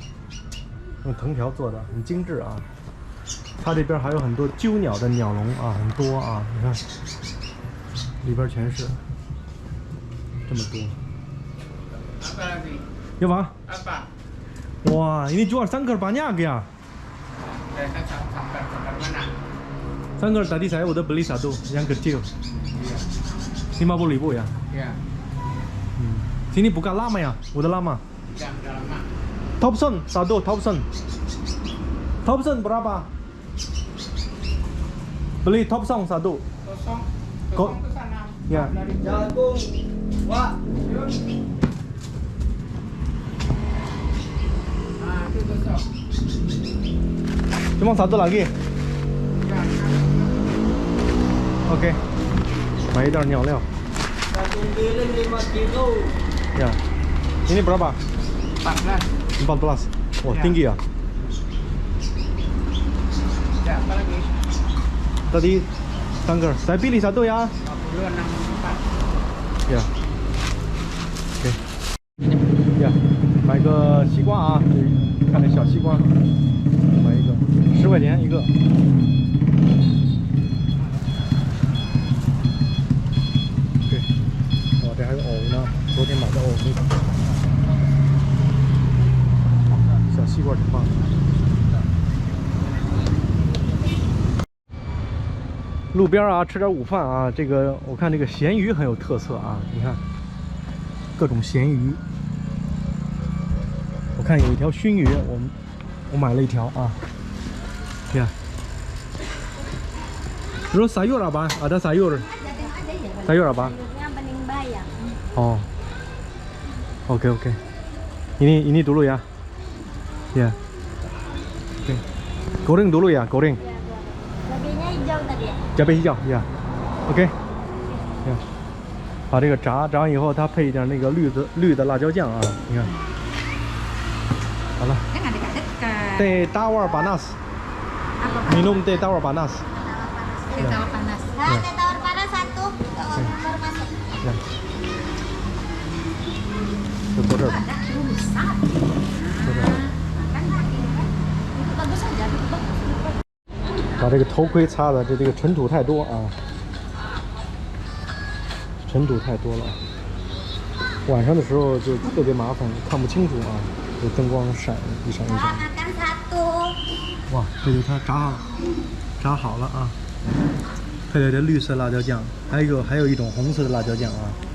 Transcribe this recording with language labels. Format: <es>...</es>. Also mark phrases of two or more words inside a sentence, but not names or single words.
<zh>用藤条做的，很精致啊。它这边还有很多鸠鸟的鸟笼啊，很多啊，你看，里边全是这么多。要吧？哇,</zh> <id>ini jual sangkar banyak ya? Sangkar tadi saya udah beli satu, yang kecil. 50.000 ya? Iya. Sini buka lama ya? Udah lama? Udah lama. Thompson satu, Thompson. Thompson berapa? Beli Thompson satu. Kosong ke sana. Ya. Jagung, Wak. Nah, itu kosong. Cuma satu lagi. Ya, Oke.</id> <zh>买一袋鸟料。</zh> <id>Jagung giling 5 kilo. Ya. Ini berapa? 14. 14. Wah, Ya. tinggi ya. Ya, apa lagi? Tadi sangkar. Saya pilih satu ya. 56. Ya. Oke. Ya.</id> <zh>买个西瓜啊，看这小西瓜，买一个10块钱一个。对，哇，这还有藕呢，昨天买的藕那个。小西瓜挺棒的。路边啊，吃点午饭啊，这个我看这个咸鱼很有特色啊，你看各种咸鱼。我看有一条熏鱼，我买了一条啊。Ya.</zh> <id>Terus sayur apa? Ada sayur. Sayur apa? Oh. Oke oke. Ini dulu ya. Ya. Oke. Goreng dulu ya, goreng. Cabenya hijau tadi ya? Cabai hijau ya. Oke. Ya.</id> <zh>把这个炸以后，它配一点那个绿的辣椒酱啊，你看。好了。</zh> <id>Kan dekat-dekat. Teh tawar panas. Minum teh tawar panas. Teh tawar panas. Nah, teh tawar panas satu. Baru masuk. Ya.</id> <zh>就坐这儿吧。</zh> <id>Ada rusak.</id> <zh>坐这儿。</zh> <id>Kan itu bagus aja, itu bagus.</id> <zh>把这个头盔擦的，这个尘土太多啊，尘土太多了。晚上的时候就特别麻烦，看不清楚啊。有灯光闪一闪一闪。</zh> <id>Makan satu.</id> <zh>哇，这就它炸好了啊，配了这绿色辣椒酱，还有一种红色的辣椒酱啊。</zh>